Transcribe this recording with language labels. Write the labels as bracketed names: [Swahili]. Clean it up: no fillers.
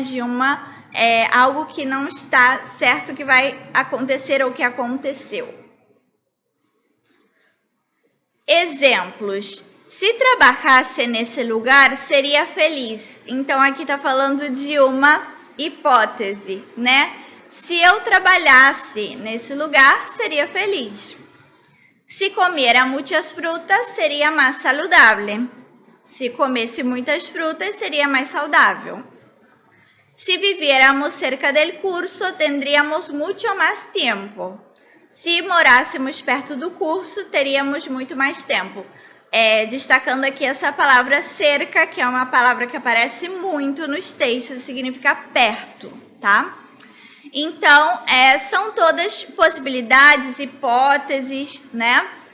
[Portuguese] De algo que não está certo que vai acontecer ou que aconteceu. Exemplos. Se trabalhasse nesse lugar, seria feliz. Então, aqui está falando de uma hipótese, né? Se eu trabalhasse nesse lugar, seria feliz. [Spanish] Si comiera muchas frutas, sería más saludable. [Portuguese] Se comesse muitas frutas, seria mais saudável. [Spanish] Si viviéramos cerca del curso, tendríamos mucho más tiempo. [Portuguese] Se morássemos perto do curso, teríamos muito mais tempo. Destacando aqui essa palavra cerca, que é uma palavra que aparece muito nos textos, significa perto, tá? Então, são todas possibilidades, hipóteses, né?